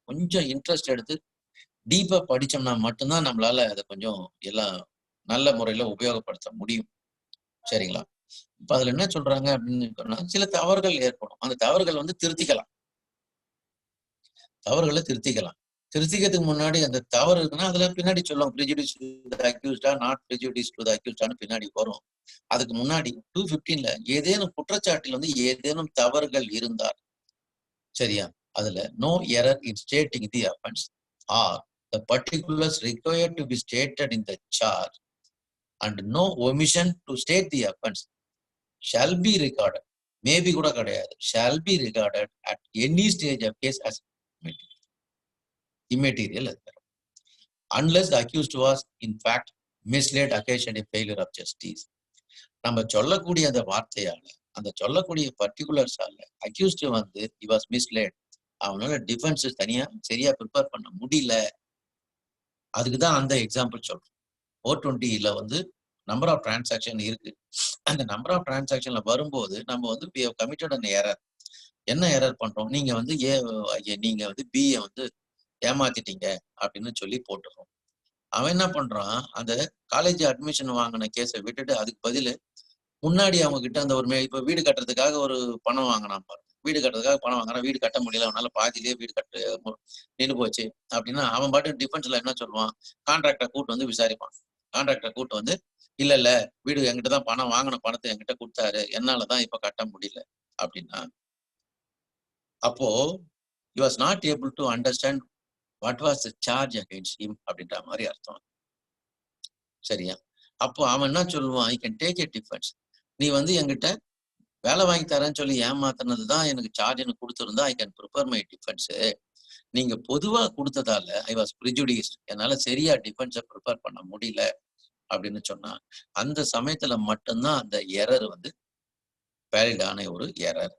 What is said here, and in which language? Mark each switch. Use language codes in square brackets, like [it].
[ta] கொஞ்சம் இன்ட்ரெஸ்ட் எடுத்து டீப்பா படிச்சோம்னா மட்டும்தான் நம்மளால அதை கொஞ்சம் எல்லாம் நல்ல முறையில உபயோகப்படுத்த முடியும். சரிங்களா? இப்ப அதுல என்ன சொல்றாங்க அப்படின்னு சொன்னா சில தவறுகள் ஏற்படும். அந்த தவறுகள் வந்து திருத்திக்கலாம். தவறுகளை திருத்திக்கலாம். திருத்திக்கிறதுக்கு முன்னாடி அந்த தவறு இருக்குன்னா அதுல பின்னாடி சொல்லுவோம் [en] prejudice to the accused [ta] or not prejudice to the accused பின்னாடி வரும். அதுக்கு முன்னாடி 215ல ஏதேனும் குற்றச்சாட்டில் வந்து ஏதேனும் தவறுகள் இருந்தால் சரியா அதுல [en] no error in stating the offense or the particulars required to be stated in the charge and no omission to state the offense shall be regarded maybe [ta] கூட கிடையாது [en] shall be regarded at any stage of case as immaterial unless the accused was in fact misled occasioning failure of justice. [ta] நம்ம சொல்லக்கூடிய அந்த வார்த்தையால அந்த சொல்லக்கூடிய பர்டிகுலர்ஸால accused வந்து [en] he was misled [ta] அவனால டிஃபென்ஸ் தனியா சரியா ப்ரிப்பேர் பண்ண முடியல. அதுக்குதான் அந்த எக்ஸாம்பிள் சொல்றோம். 420ல வந்து நம்பர் ஆஃப் டிரான்சாக்ஷன் இருக்கு. அந்த நம்பர் ஆஃப் டிரான்சாக்ஷன்ல வரும்போது நம்ம வந்து [en] we have committed an error. [ta] என்ன எரர் பண்றோம்? நீங்க வந்து நீங்க வந்து பிஏ வந்து ஏமாத்திட்டீங்க அப்படின்னு சொல்லி போட்டுறோம். அவன் என்ன பண்றான் அந்த காலேஜ் அட்மிஷன் வாங்கின கேஸை விட்டுட்டு அதுக்கு பதில் முன்னாடி அவங்க கிட்ட அந்த ஒரு இப்ப வீடு கட்டுறதுக்காக ஒரு பணம் வாங்கினான் பாருங்க. வீடு கட்டுறதுக்காக பணம் வாங்கினா வீடு கட்ட முடியல அவனால பாதியிலேயே வீடு கட்ட நின்று போச்சு அப்படின்னா அவன் பாட்டு டிஃபென்ஸ்ல என்ன சொல்லுவான் கான்ட்ராக்டரை கூட்டு வந்து விசாரிப்பான். கான்ட்ராக்டரை கூட்டு வந்து இல்ல வீடு என்கிட்ட தான் பணம் வாங்கின பணத்தை என்கிட்ட கொடுத்தாரு என்னாலதான் இப்ப கட்ட முடியல அப்படின்னா அப்போ [en] he was not able to understand what was the charge against him [ta] அப்படின்ற மாதிரி அர்த்தம். சரியா? அப்போ அவன் என்ன சொல்லுவான் [en] I can take a defense. [ta] நீ வந்து என்கிட்ட வேலை வாங்கி தரேன்னு சொல்லி ஏமாத்தினதுதான் எனக்கு சார்ஜ்னு கொடுத்துருந்தா [en] I can prepare my defense. [ta] நீங்க பொதுவா கொடுத்ததால [en] I was prejudiced. [ta] என்னால சரியா டிஃபென்ஸை ப்ரிப்பேர் பண்ண முடியல அப்படின்னு சொன்னா அந்த சமயத்துல மட்டும்தான் அந்த எரர் வந்து வேலிடான ஒரு எரர்.